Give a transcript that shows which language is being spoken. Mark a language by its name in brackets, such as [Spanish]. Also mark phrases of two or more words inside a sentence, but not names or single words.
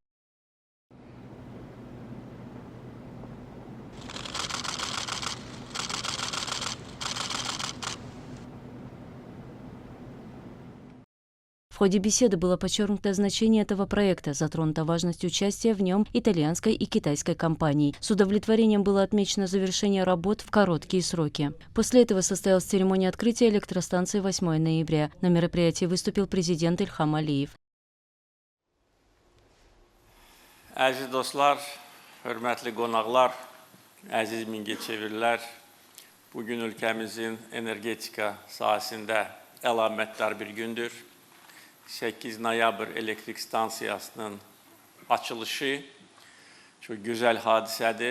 [Russian] В ходе беседы было подчеркнуто значение этого проекта, затронута важность участия в нем итальянской и китайской компаний. С удовлетворением было отмечено завершение работ в короткие сроки. После этого состоялась церемония открытия электростанции 8 ноября. На мероприятии выступил президент Ильхам Алиев. [Azerbaijani] Əziz dostlar, hörmətli qonaqlar, əziz Mingəçevirlilər, bugün ülkəmizin energetika sahəsində əlamətdar bir gündür. 8 noyabr elektrik stansiyasının açılışı [Turkish] çok güzel [Azerbaijani] hadisədir.